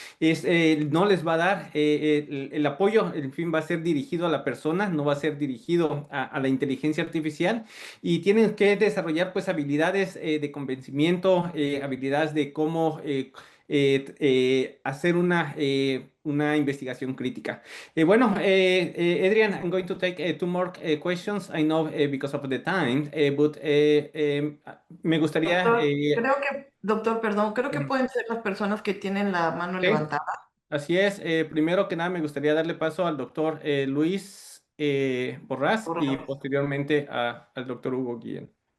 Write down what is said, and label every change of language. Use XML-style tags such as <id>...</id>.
<es>no les va a dar el apoyo, en fin, va a ser dirigido a la persona, no va a ser dirigido a la inteligencia artificial, y tienen que desarrollar pues habilidades de convencimiento, habilidades de cómo hacer una investigación crítica.</es> <en>Adrian, I'm going to take two more questions. I know because of the time, but</en> <es>me gustaría... Doctor, perdón, creo que pueden ser las personas que tienen la mano levantada. Así es. Primero que nada, me gustaría darle paso al doctor Luis Borrás y posteriormente al doctor Hugo Guillén.</es>